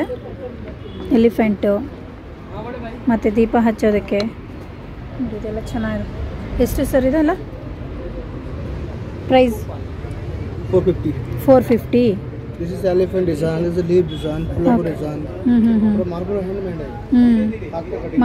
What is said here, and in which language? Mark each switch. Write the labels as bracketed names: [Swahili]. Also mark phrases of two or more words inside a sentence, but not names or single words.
[Kannada] ಎಲಿಫೆಂಟು ಮತ್ತು ದೀಪ ಹಚ್ಚೋದಕ್ಕೆ ಇದೆಲ್ಲ ಚೆನ್ನಾಗಿದೆ. ಎಷ್ಟು ಸರ್ ಇದೆಲ್ಲ ಪ್ರೈಸ್? 450. 450. [English] This is elephant design, this is a leaf design, flower design. Marble handmade है.